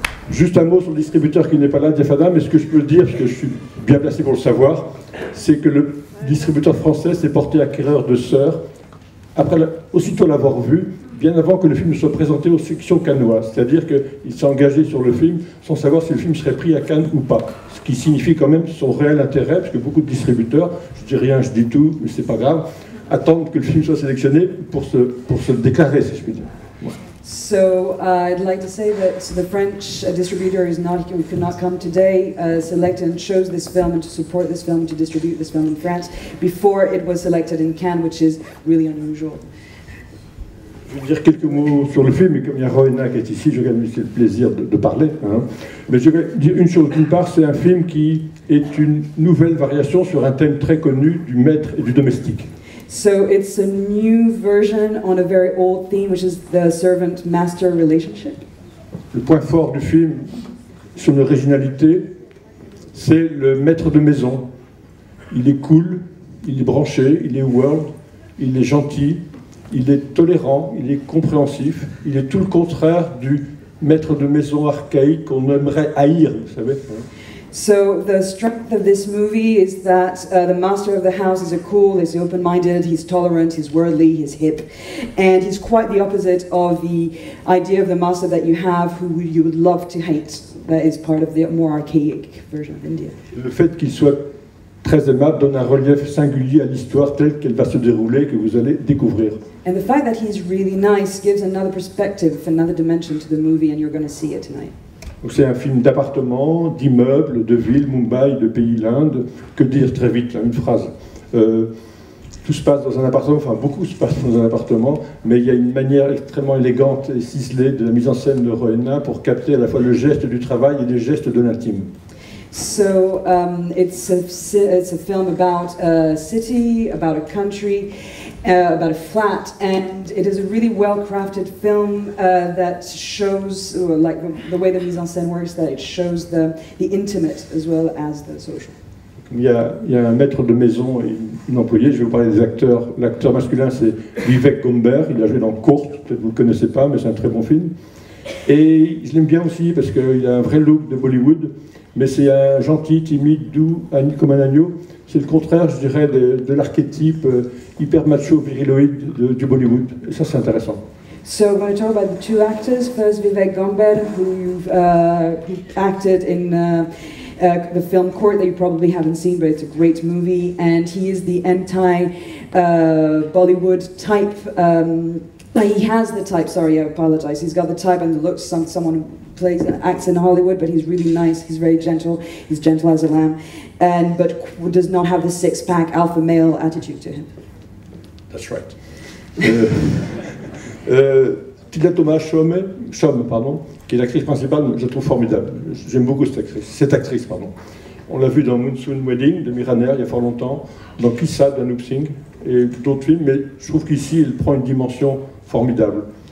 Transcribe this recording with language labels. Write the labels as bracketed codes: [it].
[fr] Juste un mot sur le distributeur qui n'est pas là, Diafana, mais ce que je peux dire, parce que je suis bien placé pour le savoir, c'est que le distributeur français s'est porté acquéreur de Sœur, aussitôt l'avoir vu, bien avant que le film soit présenté aux sections cannoises. C'est-à-dire qu'il s'est engagé sur le film sans savoir si le film serait pris à Cannes ou pas. Ce qui signifie quand même son réel intérêt, parce que beaucoup de distributeurs, je dis rien, je dis tout, mais c'est pas grave, attendent que le film soit sélectionné pour se déclarer, si je puis dire. Ouais. [en] So I'd like to say that the French distributor could not come today, select and chose this film and to support this film, to distribute this film in France before it was selected in Cannes, which is really unusual. [fr] Je vais dire quelques mots sur le film, et comme il y a Rohena qui est ici, je vais me laisser le plaisir de parler. Hein. Mais je vais dire une chose. D'une part, c'est un film qui est une nouvelle variation sur un thème très connu du maître et du domestique. [en] So it's a new version on a very old theme, which is the servant-master relationship. [fr] Le point fort du film, son originalité, c'est le maître de maison. Il est cool, il est branché, il est world, il est gentil, il est tolérant, il est compréhensif. Il est tout le contraire du maître de maison archaïque qu'on aimerait haïr, vous savez. [en] So the strength of this movie is that the master of the house is cool, he's open-minded, he's tolerant, he's worldly, he's hip, and he's quite the opposite of the idea of the master that you have, who you would love to hate. That is part of the more archaic version of India. [fr] Le fait qu'il soit très aimable donne un relief singulier à l'histoire telle qu'elle va se dérouler, que vous allez découvrir. [en] And the fact that he's really nice gives another perspective, another dimension to the movie, and you're going to see it tonight. [fr] C'est un film d'appartements, d'immeubles, de villes, Mumbai, de pays l'Inde. Que dire très vite, là, une phrase. Tout se passe dans un appartement, enfin beaucoup se passe dans un appartement, mais il y a une manière extrêmement élégante et ciselée de la mise en scène de Rohena pour capter à la fois le geste du travail et les gestes de l'intime. [en] So it's a film about a city, about a country, about a flat, and it is a really well-crafted film that shows, like the way the mise en scène works, that it shows the intimate as well as the social. [fr] Il y a un maître de maison et une employée. Je vais vous parler des acteurs. L'acteur masculin, c'est Vivek Gomber. Il a joué dans Courte, peut-être que vous ne le connaissez pas, mais c'est un très bon film. Et je l'aime bien aussi parce qu'il a un vrai look de Bollywood, mais c'est un gentil, timide, doux, comme un agneau. C'est le contraire, je dirais, de l'archétype hyper macho, viriloïde du Bollywood. Et ça, c'est intéressant. [en] So I'm going to talk about the two actors. First, Vivek Gomber, who acted in the film Court that you probably haven't seen, but it's a great movie. And he is the anti-Bollywood type. He has the type, sorry, I apologize. He's got the type and the looks someone who acts in Hollywood, but he's really nice, he's very gentle, he's gentle as a lamb, but does not have the six-pack alpha male attitude to him. That's right. [fr] Tila Thomas Chom, pardon, qui est l'actrice principale, je la trouve formidable. J'aime beaucoup cette actrice. On l'a vue dans Monsoon Wedding de Miraner il y a fort longtemps, dans Kissa d'Anup Singh et d'autres films, mais je trouve qu'ici elle prend une dimension formidable.